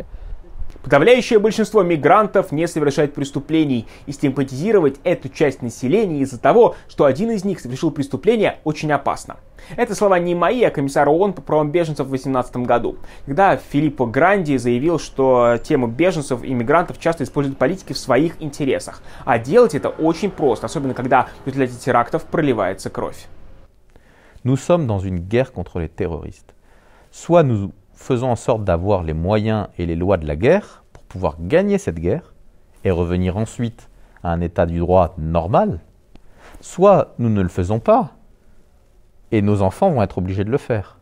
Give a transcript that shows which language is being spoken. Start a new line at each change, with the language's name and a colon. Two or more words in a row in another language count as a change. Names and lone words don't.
Russian: Подавляющее большинство мигрантов не совершает преступлений, и стигматизировать эту часть населения из-за того, что один из них совершил преступление, очень опасно. Это слова не мои, а комиссара ООН по правам беженцев в 2018 году, когда Филиппо Гранди заявил, что тему беженцев и мигрантов часто используют политики в своих интересах. А делать это очень просто, особенно когда в результате терактов проливается кровь.
French: Nous sommes dans une guerre contre les terroristes. Soit nous faisons en sorte d'avoir les moyens et les lois de la guerre pour pouvoir gagner cette guerre et revenir ensuite à un état du droit normal, Soit nous ne le faisons pas, et nos enfants vont être obligés de le faire.